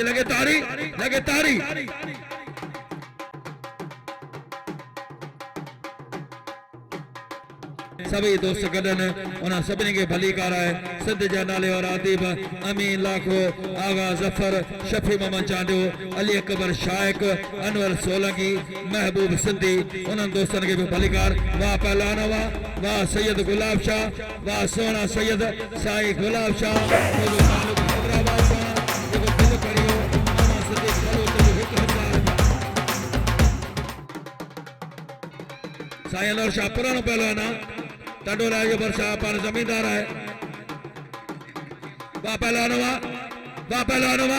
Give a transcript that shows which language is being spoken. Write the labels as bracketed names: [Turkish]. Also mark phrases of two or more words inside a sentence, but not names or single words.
[Sindhi] लगे तारी, लगे तारी। सभी दोस्त गडन उन सभिनी खे भली कराए। सिंध जा नाले वारा अदीब अमीन लाखो, आगा जफर, शफी मोहम्मद चांडियो, अली अकबर शाइक, अनवर सोलंकी, महबूब सिंधी, उन्हनि दोस्तनि खे बि भली कार। वाह पहलवान वाह, वाह सैयद गुलाब शाह, वाह सोना सैयद साईं गुलाब शाह। हैदराबाद सां जेको दिलि करियो मामा सिद्दीक़ बलोच जो 1000 साईं अनवर शाह पुराणो पहलवान आहे। टंडोला जो बरसा पान जमींदार है। वाह पहलवान वाह, वाह पहलवान वाह।